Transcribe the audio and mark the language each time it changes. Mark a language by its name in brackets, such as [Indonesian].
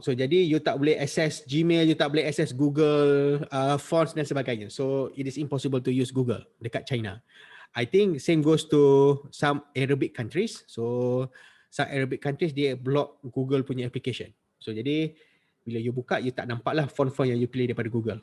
[Malay] So jadi you tak boleh access Gmail, you tak boleh access Google Fonts dan sebagainya. [English] So it is impossible to use Google dekat China. I think same goes to some Arabic countries. So some Arabic countries [Malay] dia block Google punya [English] application. [Malay] So jadi bila you buka, you tak nampak lah font-font yang you pilih daripada Google.